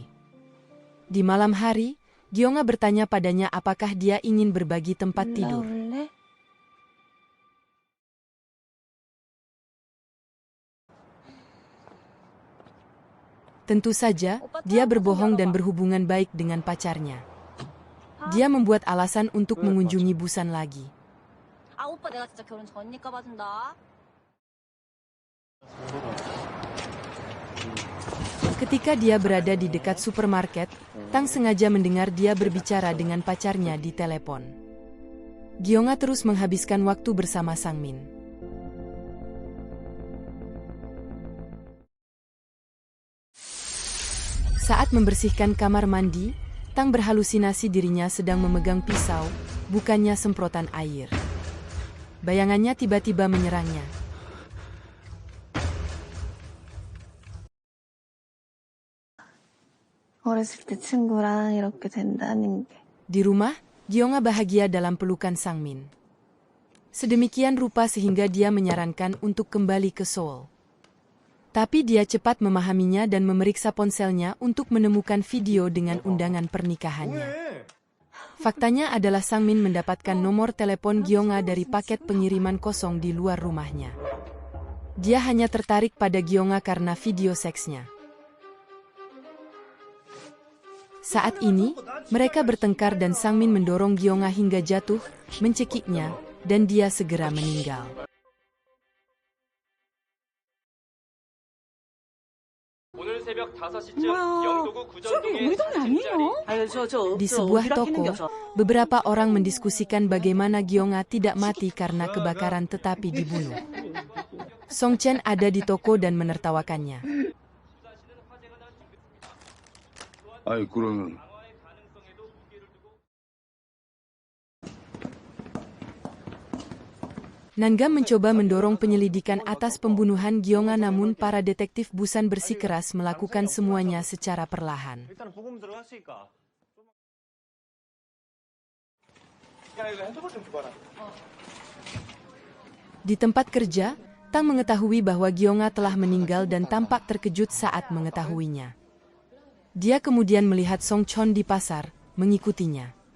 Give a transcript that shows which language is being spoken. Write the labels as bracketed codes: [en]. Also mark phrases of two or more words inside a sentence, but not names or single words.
[id] Di malam hari, Gyeonga bertanya padanya apakah dia ingin berbagi tempat tidur. Tentu saja, dia berbohong dan berhubungan baik dengan pacarnya. Dia membuat alasan untuk mengunjungi Busan lagi. [ko] 오빠 내가 진짜 결혼 전이니까 봐준다. [id] Ketika dia berada di dekat supermarket, Tang sengaja mendengar dia berbicara dengan pacarnya di telepon. Gyeonga terus menghabiskan waktu bersama Sangmin. Saat membersihkan kamar mandi, Tang berhalusinasi dirinya sedang memegang pisau, bukannya semprotan air. Bayangannya tiba-tiba menyerangnya. [ko] 어렸을 때 친구랑 이렇게 된다는 게. [id] Di rumah, Gyeonga bahagia dalam pelukan Sangmin. Sedemikian rupa sehingga dia menyarankan untuk kembali ke Seoul. Tapi dia cepat memahaminya dan memeriksa ponselnya untuk menemukan video dengan undangan pernikahannya. Faktanya adalah Sangmin mendapatkan nomor telepon Gyeonga dari paket pengiriman kosong di luar rumahnya. Dia hanya tertarik pada Gyeonga karena video seksnya. Saat ini, mereka bertengkar dan Sangmin mendorong Gyeonga hingga jatuh, mencekiknya, dan dia segera meninggal. [ko] 오늘 새벽 5시쯤 영도구 구전동에 [id] Di sebuah toko, beberapa orang mendiskusikan bagaimana Gyeonga tidak mati karena kebakaran tetapi dibunuh. Song Chen ada di toko dan menertawakannya. [ko] 아이 그러면 [id] Nanggam mencoba mendorong penyelidikan atas pembunuhan Gyeonga namun para detektif Busan bersikeras melakukan semuanya secara perlahan. [ko] 일단 보금 들어갔으니까. [id] Di tempat kerja, Tang mengetahui bahwa Gyeonga telah meninggal dan tampak terkejut saat mengetahuinya. Dia kemudian melihat Song Chon di pasar, mengikutinya.